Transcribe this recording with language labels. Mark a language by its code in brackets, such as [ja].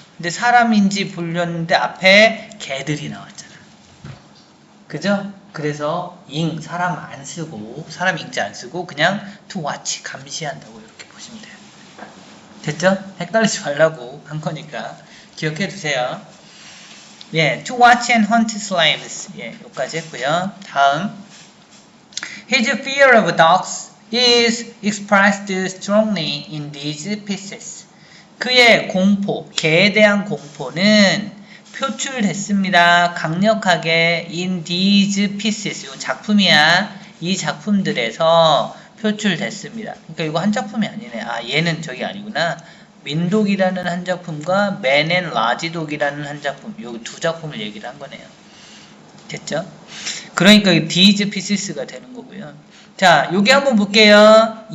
[ko] 근데 사람인지 보려는데 앞에 개들이 나왔잖아. 그죠? 그래서 ing 사람 안 쓰고 사람 ing자 안 쓰고 그냥 [en] to watch [ko] 감시한다고 이렇게 보시면 돼요. 됐죠? 헷갈리지 말라고 한 거니까 기억해 두세요. 예, [en] to watch and hunt slaves. [ko] 예, 여기까지 했고요. 다음, [en] his fear of dogs is expressed strongly in these pieces. [ko] 그의 공포, 개에 대한 공포는 표출됐습니다. 강력하게 [en] in these pieces. [ko] 이 작품이야. 이 작품들에서 표출됐습니다. 그러니까 이거 한 작품이 아니네. 아, 얘는 저기 아니구나. 민독이라는 한 작품과 Man and 라지독이라는 한 작품. 요 두 작품을 얘기를 한 거네요. 됐죠? 그러니까 [en] these pieces [ko] 가 되는 거고요. 자, 여기 한번 볼게요.